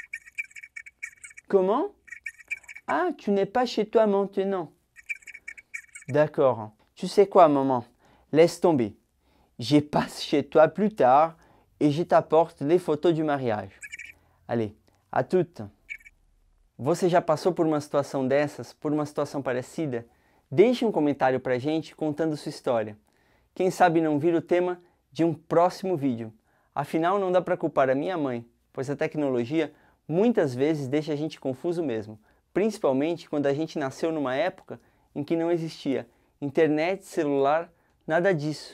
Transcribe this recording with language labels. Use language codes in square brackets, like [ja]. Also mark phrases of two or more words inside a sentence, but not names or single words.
[fr] Comment? Ah, tu n'es pas chez toi maintenant. D'accord. Tu sais quoi, maman? Laisse tomber. Je passe chez toi plus tard et je t'apporte les photos du mariage. Allez, à toutes. [pt] Você já passou por uma situação dessas, por uma situação parecida? Deixe um comentário pra gente contando sua história. Quem sabe não vira o tema de um próximo vídeo. Afinal, não dá para culpar a minha mãe, pois a tecnologia muitas vezes deixa a gente confuso mesmo, principalmente quando a gente nasceu numa época em que não existia internet, celular, nada disso.